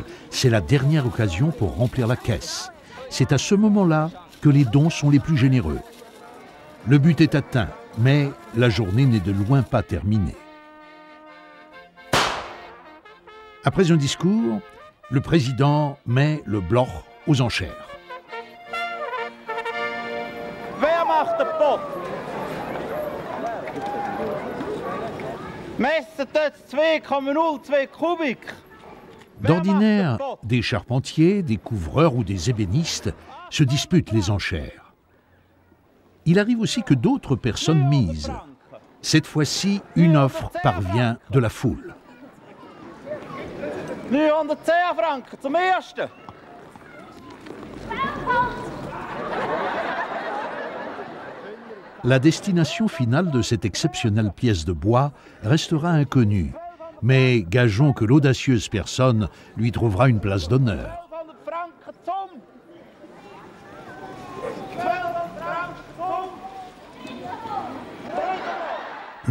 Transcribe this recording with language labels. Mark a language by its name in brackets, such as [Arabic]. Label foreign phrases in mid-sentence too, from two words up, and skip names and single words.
[French] C'est la dernière occasion pour remplir la caisse. C'est à ce moment-là que les dons sont les plus généreux. Le but est atteint, Mais la journée n'est de loin pas terminée. Après un discours, le président met le bloch aux enchères. [German] Wer macht den Pott? Messen dort 2,02 Kubik. [French] D'ordinaire, des charpentiers, des couvreurs ou des ébénistes se disputent les enchères. Il arrive aussi que d'autres personnes misent. Cette fois-ci, une offre parvient de la foule. [German] 910 Franken zum ersten. [French] La destination finale de cette exceptionnelle pièce de bois restera inconnue, mais gageons que l'audacieuse personne lui trouvera une place d'honneur. [German] 1200 Franken zum. 1200 Franken zum.